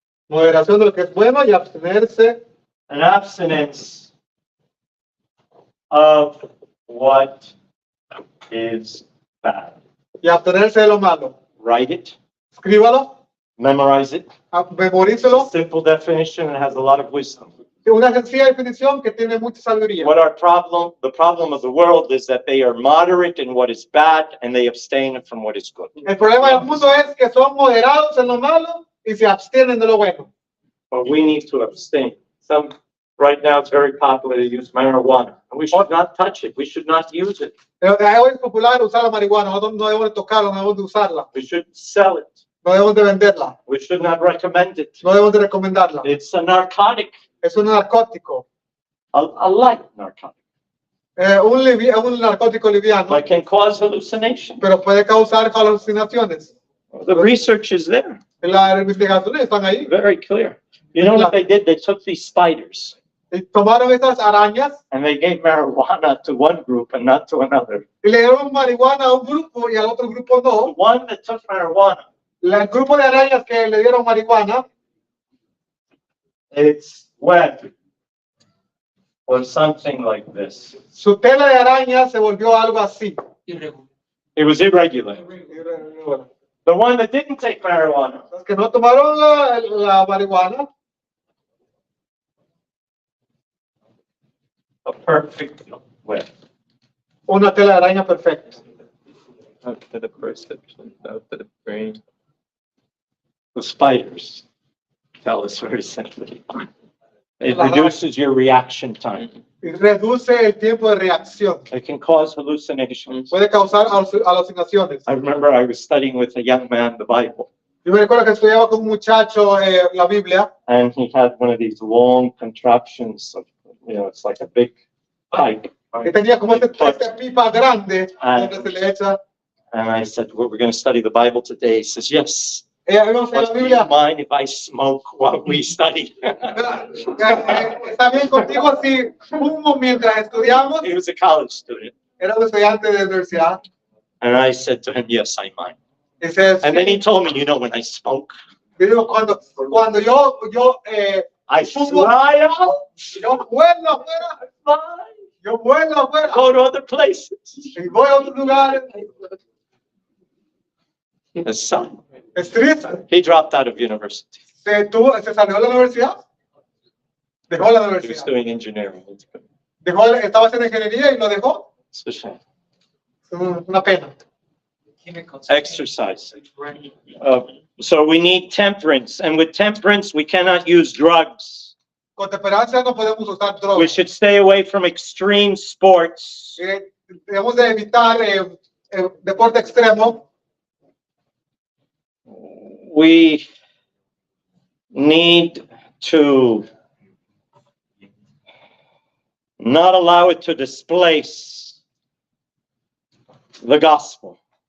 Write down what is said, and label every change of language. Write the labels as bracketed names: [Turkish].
[Spanish] Moderación de lo que es bueno y abstenerse [English] an abstinence of what is bad. [Spanish] y abstenerse de lo malo. [English] Write it, [Spanish] Escríbalo, [English] memorize it. [Spanish] memorícelo. [English] Simple definition and has a lot of wisdom. [Spanish] Una sencilla definición que tiene mucha sabiduría. [English] What the problem of the world is that they are moderate in what is bad and they abstain from what is good. [Spanish] El problema del mundo es que son moderados en lo malo y se abstienen de lo bueno. [English] But we need to abstain. Right now it's very popular to use marijuana. And we should not touch it. We should not use it. [Spanish] Hoy es popular usar la marihuana, nosotros no debemos de tocarla, no debemos de usarla, [English] We should sell it. [Spanish] no debemos de venderla, [English] We should not recommend it. [Spanish] no debemos de recomendarla. [English] It's a narcotic, [Spanish] Es un narcótico, [English] a light narcotic. [Spanish] un narcótico liviano, [English] But can cause hallucination. [Spanish] pero puede causar alucinaciones. [English] The research is there, [Spanish] Las investigaciones están ahí. [English] very clear. You know what they did? They took these spiders [Spanish] Y tomaron estas arañas [English] and they gave marijuana to one group and not to another. [Spanish] y le dieron marihuana a un grupo y al otro grupo [English] The [Spanish] no. [English] one that took marijuana, [Spanish] El grupo de arañas que le dieron marihuana, [English] its web was something like this. [Spanish] su tela de araña se volvió algo así. [English] It was irregular. The one that didn't take marijuana, [Spanish] Los que no tomaron la marihuana, [English] a perfect web. [Spanish] una tela de araña perfecta. [English] Out to the perception, out to the brain. The spiders tell us very simply. It reduces your reaction time. [Spanish] Y reduce el tiempo de reacción. [English] It can cause hallucinations. [Spanish] Puede causar alucinaciones. [English] I remember I was studying with a young man the Bible, [Spanish] Yo me recuerdo que estudiaba con un muchacho la Biblia [English] and he had one of these long contraptions. It's like a big pipe. [Spanish] que tenía como esta pipa grande Ah. donde se le echa. [English] And I said, well, we're going to study the Bible today. He says, yes. [Spanish] Vemos en la [English] But do you [Spanish] Biblia. [English] mind if I smoke while we study? [Spanish] Está bien contigo si fumo mientras estudiamos. [English] He was a college student. [Spanish] Era un estudiante de universidad. [English] And I said to him, yes, I mind. [Spanish] Dice, [English] And then he told me, when I smoke, [Spanish] yo digo, cuando yo [English] I [Spanish] Fumo. [English] fly out, [Spanish] yo vuelo afuera, yo vuelo afuera [English] go to other places. [Spanish] y voy a otros lugares. [English] His son, [Spanish] Es triste. [English] he dropped out of university. [Spanish] Se salió de la universidad. Dejó la [English] He was [Spanish] universidad. [English] doing engineering. [Spanish] Estaba haciendo ingeniería y lo dejó. [English] It's a shame. [Spanish] Una pena. [English] Exercise. So we need temperance, and with temperance, we cannot use drugs. [Spanish] Con temperancia no podemos usar [English] We [Spanish] drogas. [English] should stay away from extreme sports. [Spanish] Debemos de evitar deporte extremo. [English] We need to not allow it to displace the gospel.